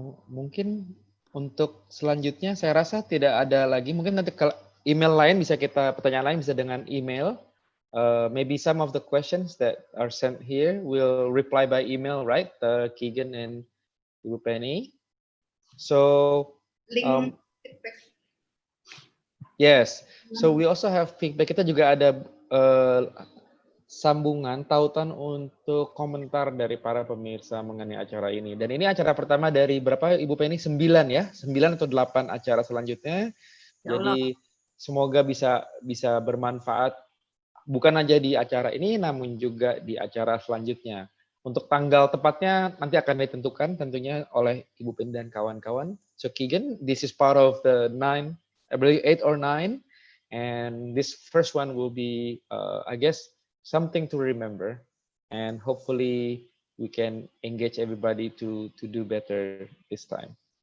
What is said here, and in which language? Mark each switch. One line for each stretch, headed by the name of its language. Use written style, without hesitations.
Indonesian: Mungkin untuk selanjutnya saya rasa tidak ada lagi. Mungkin nanti email lain bisa pertanyaan lain bisa dengan email.
English: Maybe some of the questions that are sent here will reply by email, right? Keegan and Ibu Penny. So, yes. So we also have feedback.
Indonesian: Kita juga ada sambungan tautan untuk komentar dari para pemirsa mengenai acara ini. Dan ini acara pertama dari berapa Ibu Penny? 9 ya? 9 atau 8 acara selanjutnya. Jadi semoga bisa bermanfaat bukan aja di acara ini namun juga di acara selanjutnya. Untuk tanggal tepatnya nanti akan ditentukan tentunya oleh Ibu Penny dan kawan-kawan.
English: So Keegan, this is part of the 8 or 9 and this first one will be I guess something to remember, and hopefully we can engage everybody to do better this time.